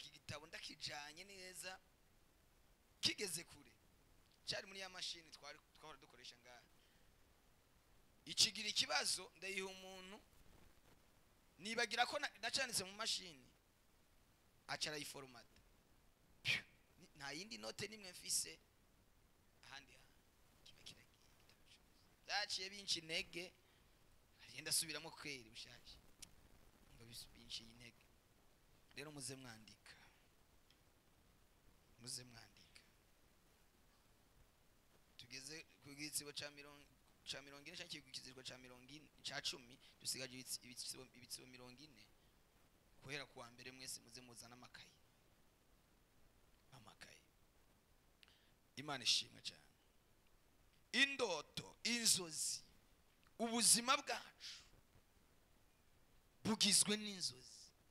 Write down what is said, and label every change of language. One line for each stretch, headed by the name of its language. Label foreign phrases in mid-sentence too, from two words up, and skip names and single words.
Rundi: igitabo ndakijanye neza kigeze kure cyari muri ya mashini twahora dukoresha ngaha ikigira ikibazo ndayiha umuntu nibagira ko nacanitse mu mashini acara yiforomata nta yindi note nimwe mfise ahandi kiba kiragiye byaciye binshi intege agenda asubiramo kweri bishaje ngo binshi intege. Rero muze mwandika tugeze ku gitsibo ca 40 canke kigizirwa ca 40 ca 10 dusigaje ibitsibo 40 kuhera kuwa mbere mwese muze muzana amakaye. Imana ishimwe cyane. Indoto, inzozi, ubuzima bwacu bugizwe n'inzozi.